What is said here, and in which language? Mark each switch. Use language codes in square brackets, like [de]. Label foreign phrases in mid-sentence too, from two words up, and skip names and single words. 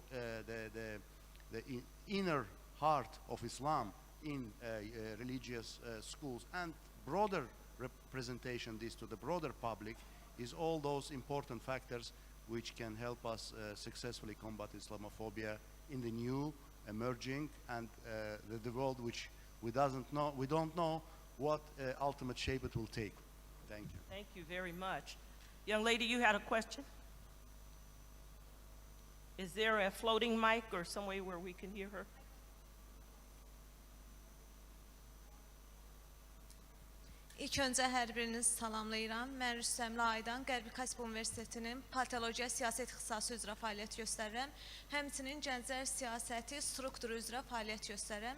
[en] the inner heart of Islam in religious schools and broader representation this to the broader public is all those important factors which can help us successfully combat Islamophobia in the new, emerging, and the world which we don't know what ultimate shape it will take. Thank you. Thank you very much. Young lady, you had a question? Is there a floating mic or some way where we can hear her? [az] İlk öncə hər birinizi salamlayıram. Mən Rüstəmli Aydan, Qərbi Kasp Universitetinin Patologiya Siyasət ixtisası üzrə fəaliyyət göstərirəm. Həmçinin Gənclər Siyasəti strukturu üzrə fəaliyyət göstərirəm.